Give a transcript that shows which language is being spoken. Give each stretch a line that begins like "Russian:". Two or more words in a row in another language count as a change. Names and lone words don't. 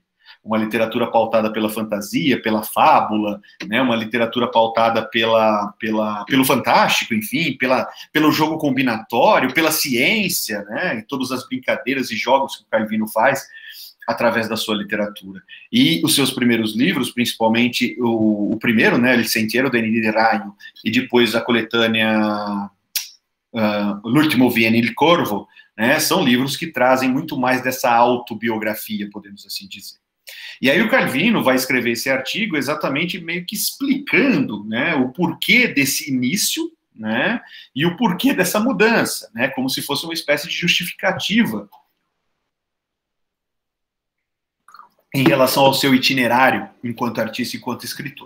Portuguese: Uma literatura pautada pela fantasia, pela fábula, né, uma literatura pautada pelo fantástico, enfim, pelo jogo combinatório, pela ciência, né, e todas as brincadeiras e jogos que o Calvino faz através da sua literatura. E os seus primeiros livros, principalmente o primeiro, né, Il Sentiero del Nido di Ragno, e depois a coletânea L'ultimo viene il corvo, né, são livros que trazem muito mais dessa autobiografia, podemos assim dizer. E aí o Calvino vai escrever esse artigo exatamente meio que explicando, né, o porquê desse início, né, e o porquê dessa mudança, né, como se fosse uma espécie de justificativa em relação ao seu itinerário enquanto artista e enquanto escritor.